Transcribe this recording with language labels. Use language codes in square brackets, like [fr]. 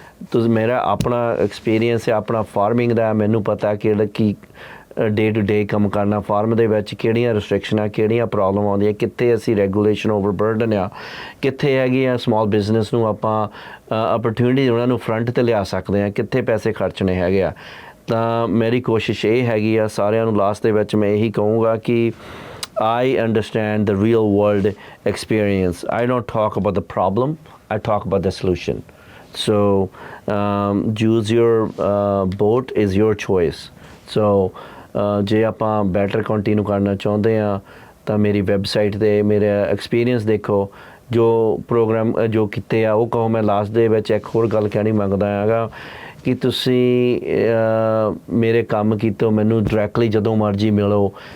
[pa] ਤੁਸੀਂ, ਮੇਰਾ ਆਪਣਾ ਐਕਸਪੀਰੀਅੰਸ ਹੈ ਆਪਣਾ ਫਾਰਮਿੰਗ ਦਾ, ਮੈਨੂੰ ਪਤਾ ਕਿਹੜਾ ਕੀ ਡੇ ਟੂ ਡੇ ਕੰਮ ਕਰਨਾ ਫਾਰਮ ਦੇ ਵਿੱਚ, ਕਿਹੜੀਆਂ ਰਿਸਟ੍ਰਿਕਸ਼ਨਾਂ, ਕਿਹੜੀਆਂ ਪ੍ਰੋਬਲਮ ਆਉਂਦੀਆਂ, ਕਿੱਥੇ ਅਸੀਂ ਰੈਗੂਲੇਸ਼ਨ ਓਵਰਬਰਡਨ ਆ, ਕਿੱਥੇ ਹੈਗੀ ਆ ਸਮਾਲ ਬਿਜ਼ਨਸ ਨੂੰ ਆਪਾਂ ਅਪਰਚੁਨਿਟੀ ਉਹਨਾਂ ਨੂੰ ਫਰੰਟ 'ਤੇ ਲਿਆ ਸਕਦੇ ਹਾਂ, ਕਿੱਥੇ ਪੈਸੇ ਖਰਚਣੇ ਹੈਗੇ ਆ। ਤਾਂ ਮੇਰੀ ਕੋਸ਼ਿਸ਼ ਇਹ ਹੈਗੀ ਆ ਸਾਰਿਆਂ ਨੂੰ, ਲਾਸਟ ਦੇ ਵਿੱਚ ਮੈਂ ਇਹੀ ਕਹੂੰਗਾ ਕਿ I understand the real world experience. [en] I don't talk about the problem, I talk about the solution. [pa] So choose your boat is your choice. So ਜੇ ਆਪਾਂ ਬੈਟਰ ਕਾਉਂਟੀ ਨੂੰ ਕਰਨਾ ਚਾਹੁੰਦੇ ਹਾਂ ਤਾਂ ਮੇਰੀ ਵੈਬਸਾਈਟ 'ਤੇ ਮੇਰਾ ਐਕਸਪੀਰੀਅੰਸ ਦੇਖੋ, ਜੋ ਪ੍ਰੋਗਰਾਮ ਜੋ ਕੀਤੇ ਆ ਉਹ ਕਹੋ। ਮੈਂ ਲਾਸਟ ਦੇ ਵਿੱਚ ਇੱਕ ਹੋਰ ਗੱਲ ਕਹਿਣੀ ਮੰਗਦਾ ਹੈਗਾ ਕਿ ਤੁਸੀਂ ਮੇਰੇ ਕੰਮ ਕੀਤੇ ਮੈਨੂੰ ਡਾਇਰੈਕਟਲੀ ਜਦੋਂ ਮਰਜ਼ੀ ਮਿਲੋ।